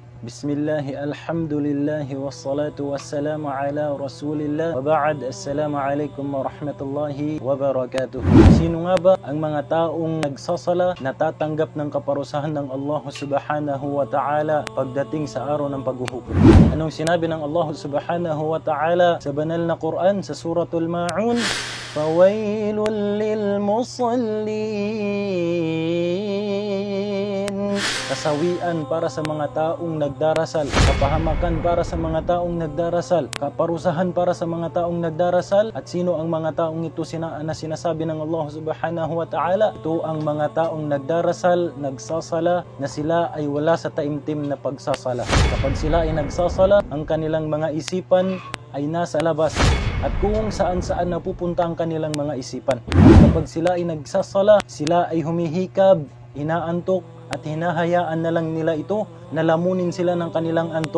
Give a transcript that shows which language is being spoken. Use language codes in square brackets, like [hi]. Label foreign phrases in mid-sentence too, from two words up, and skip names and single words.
[ar] بسم الله الحمد لله والصلاة والسلام على رسول الله. وبعد السلام عليكم ورحمة الله وبركاته. [tl] Sino nga ba ang mga taong nagsasala natatanggap ng kaparusahan ng Allah [ar] سبحانه وتعالى [tl] pagdating sa araw ng paghuhukom? Anong sinabi ng Allah [ar] سبحانه وتعالى [tl] sa banal na Quran sa suratul Ma'un? [ar] فويل للمصلين. [tl] Kasawian para sa mga taong nagdarasal, kapahamakan para sa mga taong nagdarasal, kaparusahan para sa mga taong nagdarasal. At sino ang mga taong ito na sinasabi ng Allah [ar] سبحانه وتعالى? [tl] Ito ang mga taong nagdarasal, nagsasala, na sila ay wala sa taimtim na pagsasala. Kapag sila ay nagsasala, ang kanilang mga isipan ay nasa labas at kung saan-saan napupunta ang kanilang mga isipan. At kapag sila ay nagsasala, sila ay humihikab, inaantok, at hinahayaan na lang nila ito, nalamunin sila ng kanilang antok.